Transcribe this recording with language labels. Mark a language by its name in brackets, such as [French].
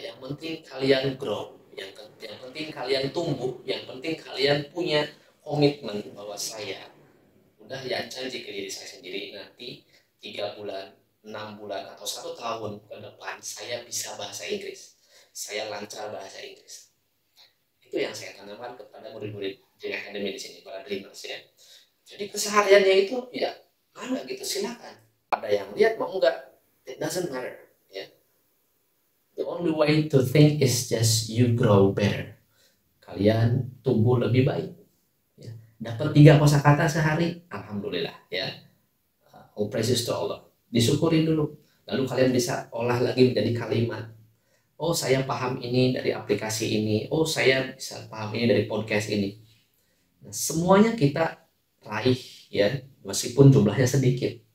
[Indonesian] Yang penting kalian grow, yang penting kalian tumbuh, yang penting kalian punya komitmen bahwa saya udah ya janji ke diri saya sendiri, nanti 3 bulan, 6 bulan atau 1 tahun ke depan saya bisa bahasa Inggris, saya lancar bahasa Inggris. Itu yang saya tanamkan kepada murid-murid Dream Academy di sini, para dreamers ya. Jadi kesehariannya itu ya ada gitu, silakan. Ada yang lihat mau enggak, [English] It doesn't matter. Ya. The only way to think is just you grow better. [Indonesian] Kalian tumbuh lebih baik. Ya. Dapat 3 kosakata sehari, alhamdulillah. Ya. [English] All praises to Allah. [Indonesian] Disyukurin dulu. Lalu kalian bisa olah lagi menjadi kalimat. Oh, saya paham ini dari aplikasi ini. Oh, saya bisa paham ini dari podcast ini. Nah, semuanya kita raih ya, meskipun jumlahnya sedikit.